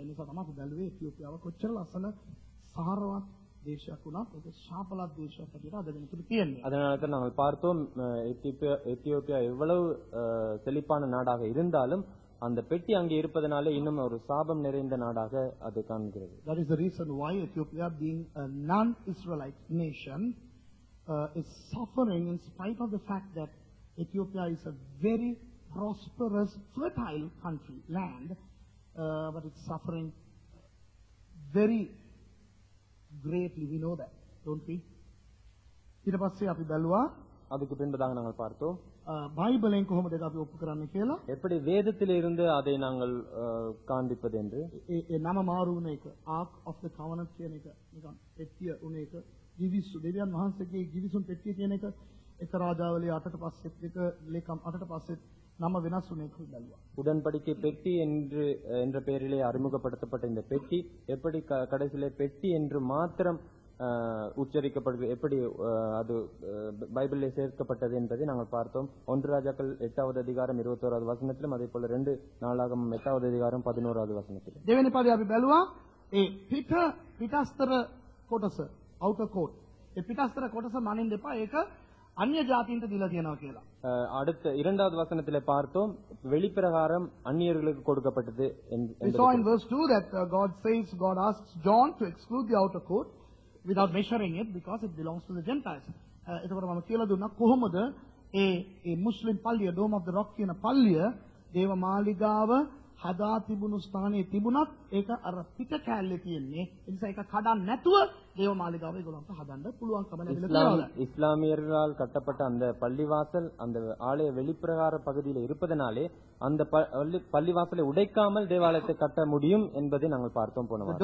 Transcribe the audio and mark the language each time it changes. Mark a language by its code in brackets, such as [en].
[si] එනිසා තමයි අපි බැලුවේ එතියෝපියාව කොච්චර ලස්සන සාරවත් දේශයක් වුණත් ඒක ශාපලත් දේශයක් හැටියට අද වෙනතුරු තියෙන්නේ. [ta] அதனால தான் நாங்கள் பார்த்தோம் எத்தியோப்பியா எவ்வளவு செழிப்பான நாடாக இருந்தாலும் அந்த பெட்டி அங்கே இருப்பதனால இன்னும் ஒரு சாபம் நிறைந்த நாடாக அது காண்கிறது. [en] That is the reason why Ethiopia, being a non-Israelite nation, is suffering in spite of the fact that Ethiopia is a very prosperous, fertile country, land, but it's suffering very greatly. We know that, don't we? [si] ඊට පස්සේ අපි බැලුවා [ta] அதுக்கு பின்பதாக நாங்கள் பார்த்தோம் [si] බයිබලෙන් කොහොමද ඒක අපි ඔප්පු කරන්නේ කියලා. [ta] எப்படி வேதத்திலிருந்து அதை நாங்கள் காண்பிப்பது என்று. [si] ඒ නම මාරු වුණ එක, Ark of the Covenant කියන එක, නිකන් පෙට්ටිය උන එක, ගිවිසු දෙවියන් වහන්සේගේ ගිවිසුම් පෙට්ටිය කියන එක, එක රාජාවලිය 8ට පස්සෙත් එක ලේකම් 8ට පස්සෙත් නම වෙනස් වුණ එක බැලුවා. [ta] உடன்படிக்கை பெட்டி என்ற பெயரிலே அறிமுகப்படுத்தப்பட்ட இந்த பெட்டி எப்படி கடைசியிலே பெட்டி என்று மாத்திரம் உச்சரிக்கப்படுகிறது, எப்படி அது பைபிளில் சேர்க்கப்பட்டது என்பதை நாங்கள் பார்த்தோம். 1 ராஜாக்கள் 8வது அதிகாரம் 21வது வசனத்திலும், அதே போல 2 நாளாகமம் 8வது அதிகாரம் 11வது வசனத்திலும். [si] දෙවෙනි පදේ අපි බැලුවා ඒ පිටස්තර කොටස outer court. ඒ පිටස්තර කොටස මනින්න එපා. ඒක අන්‍ය ජාතීන්ට දීලා තියෙනවා කියලා. [ta] அடுத்த 2வது வசனத்திலே பார்த்தோம், வெளிப்பிரகாரம் அந்நியர்களுக்கு கொடுக்கப்பட்டது [en] We saw in verse 2 that God asks John to exclude the outer court without measuring it because it belongs to the Gentiles. [si] එතකොට මම කියලා දුන්නා කොහොමද ඒ මුස්ලිම් පල්ලිය Dome of the Rock කියන පල්ලිය දේව මාලිගාව හදා තිබුණු ස්ථානයේ තිබුණත් ඒක අර පිට කැලේ තියෙන්නේ. ඒ නිසා ඒක කඩන්න නැතුව දේව මාලිගාව ඒගොල්ලන්ට හදන්න පුළුවන්කම ලැබිලා. [ta] இஸ்லாமியர்களால் கட்டப்பட்ட அந்த பள்ளிவாசல் அந்த ஆலய வெளிப்பிரகார பகுதியில் இருப்பதனாலே அந்த பள்ளிவாசலை உடைக்காமல் தேவாலயத்தை கட்ட முடியும் என்பதை நாங்கள் பார்த்தோம் போன வாரம்.